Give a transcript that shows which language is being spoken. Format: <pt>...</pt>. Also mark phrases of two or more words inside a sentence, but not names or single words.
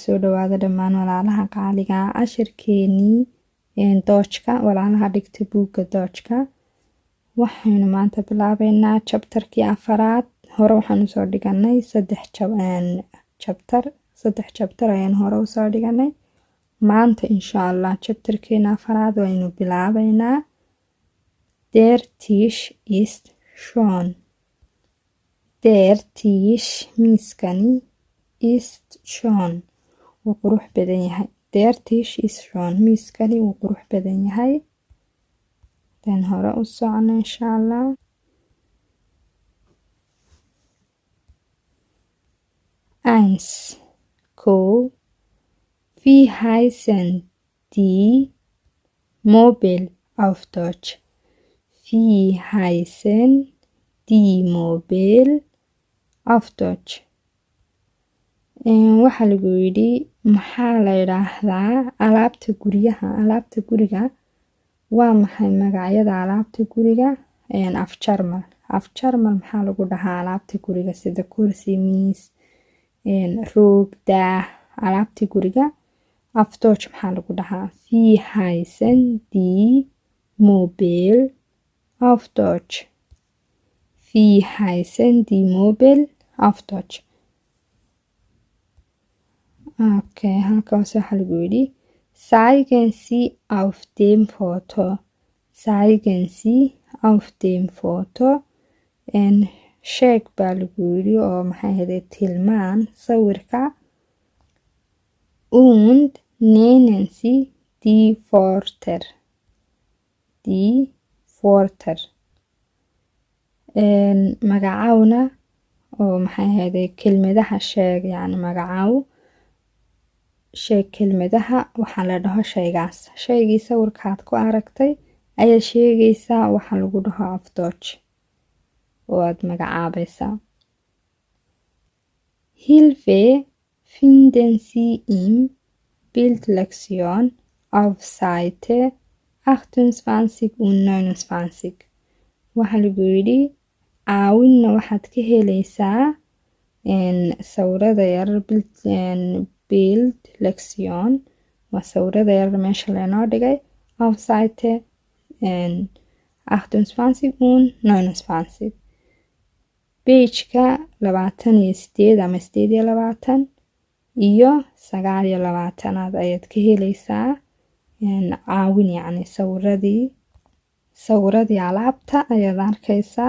<so>Soo dhawaada dhammaan walaalaha qaaliga ah. Cashirkeenii doojka, walaalaha dhigta buugga doojka. Waxaynu maanta bilaabeynaa chapterkii 4. Hore waxaan usoo dhiganay 3 chapter ayaan hore usoo dhiganay. Maanta</so> <ar>insha Allah</ar> <so>chapterkeena 4 waynu bilaabeynaa.</so> <de>Der Tisch ist schon. Der Tisch</de> <so>miiskani</so> <de>ist schon</de> <so>wuu qurux badan yahay.</so> <de>Der Tisch ist schon</de> <so>miiskani wuu qurux badan yahay. Dan hore u socona</so> <ar>insha Allah.</ar> <de>Eins. Wie heißen die Möbel auf Deutsch? Wie heißen die Möbel auf Deutsch?</de> <so>Waxaa lagu yidhi maxaa la yidhaahdaa alaabta guryaha. Alaabta guriga waa maxay magacyada alaabta guriga? Af Jarmal. Af Jarmal maxaa lagu dhahaa alaabta guriga sida kursi, miis, roog, daah, alaabta guriga. Af Deutsch maxaa lagu dhahaa?</so> <de>Wie heißen die Möbel auf Deutsch? Wie heißen die Möbel auf Deutsch?</de> <so>Okay, halkaas waxaa lagu yidhi</so> <de>zeigen Sie auf dem Foto. Zeigen Sie auf dem Foto.</de> <so>Sheeg baa lagu yidhi oo maxay ahayd tilmaan sawirka.</so> <de>Und nennen Sie die Wörter. Die Wörter.</de> <so>Magacawna oo maxay ahayd kelmadaha sheeg, yani magacaw sheeg kelmadaha waxaa la dhaho shaygaas. Shaygii sawirkaad ku aragtay ayaa sheegaysaa waxa lagu dhaho af Deutsch oo aad magacaabaysaa.</so> <de>Hilfe finden Sie im Bildlektion auf Seite 28 und 29.</de> <so>Waxaa lagu yidhi caawinna waxaad ka helaysaa sawirada yar</so> <de>Bild Lektion</de> <so>waa sawirada yar meesha leenoo dhigay</so> <de>auf Seite 28 und 29.</de> <so>Pageka 28 ama 28 iyo 29 ayaad ka helaysaa caawin, yani sawiradii alaabta ayaad arkaysaa.</so>